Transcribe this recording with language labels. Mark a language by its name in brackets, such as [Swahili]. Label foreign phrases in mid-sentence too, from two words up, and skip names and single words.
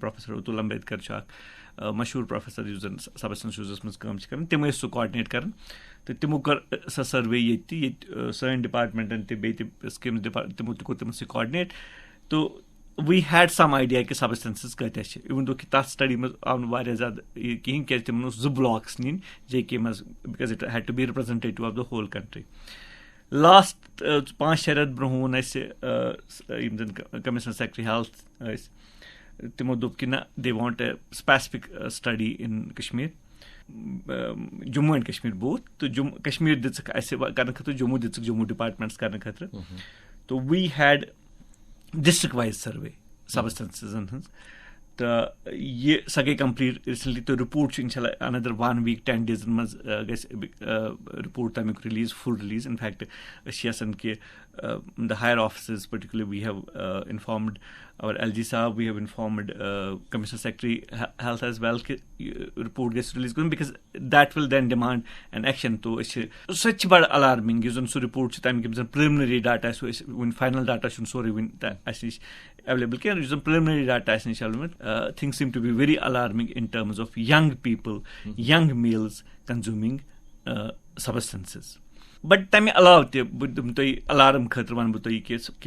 [Kashmiri] پروفیسر اتُل امبیدکر چھُ اکھ مشہوٗر پروفیسر یُس زَن [English] substance uses [Kashmiri] منٛز کٲم چھِ کَران تِم ٲسۍ سُہ کاڈِنیٹ کَران تہٕ تِمو کٔر سۄ سٔروے ییٚتہِ سٲنۍ ڈِپاٹمٮ۪نٛٹَن تہِ بیٚیہِ تہِ سِکیٖمٕز تِمو تہِ کوٚر تِمن سۭتۍ کاڈِنیٹ [English] so we had some idea [Kashmiri] کہِ سبسٹنسز کۭتیاہ چھِ اِوٕن دۄہ کہِ تَتھ سٹڈی منٛز آو نہٕ واریاہ زیادٕ یہِ کِہیٖنۍ کیازِ تِمن اوس 2 بلاکٕس نِنۍ JK منٛز [English] because it had to be representative of the whole country [Kashmiri] لاسٹ 5-6 رٮ۪تھ برونٛہہ ووٚن اَسہِ یِم زَن [English] commissioner secretary health [Kashmiri] ٲسۍ تِمو دوٚپ کہِ نہ [English] they want a specific study in [Kashmiri] کشمیٖر جموں اینڈ کشمیٖر بوتھ تہٕ کشمیٖر دِژٕکھ اَسہِ کَرنہٕ خٲطرٕ جموں دِژٕکھ جموں ڈِپاٹمٮ۪نٛٹس کَرنہٕ خٲطرٕ تہٕ [English] we had district wise survey [Kashmiri] سبسٹنسزن ہٕنٛز تہٕ یہِ سۄ گٔے [English] complete recently [Kashmiri] تہٕ رِپورٹ چھُ اِنشاء اللہ انَدر [English] 1 week 10 days [Kashmiri] منٛز گژھِ رِپورٹ تَمیُک [English] release full release in effect [Kashmiri] أسۍ چھِ یَژھان کہِ [English] the higher offices particular we have informed our LG [Kashmiri] صاحب وی [English] have informed commissioner secretary health as well [Kashmiri] کہِ رِپورٹ گژھِ رِلیٖز کَرُن [English] because that will then demand an action [Kashmiri] تو أسۍ چھِ سۄ تہِ چھِ بَڑٕ الارمِنٛگ یُس زَن سُہ رِپورٹ چھُ تَمیُک یِم زَن [English] preliminary data [Kashmiri] سُہ أسۍ وُنہِ [English] final data [Kashmiri] چھُنہٕ سورُے وُنہِ اَسہِ نِش ایویلیبٕل کینٛہہ یُس زَن [English] preliminary data [Kashmiri] اَسہِ نِش [English] available things seem to be very alarming in terms of young people young males consuming substances but [Kashmiri] تَمہِ علاوٕ تہِ بہٕ دِمہٕ تۄہہِ الارم خٲطرٕ وَنہٕ بہٕ تۄہہِ کہِ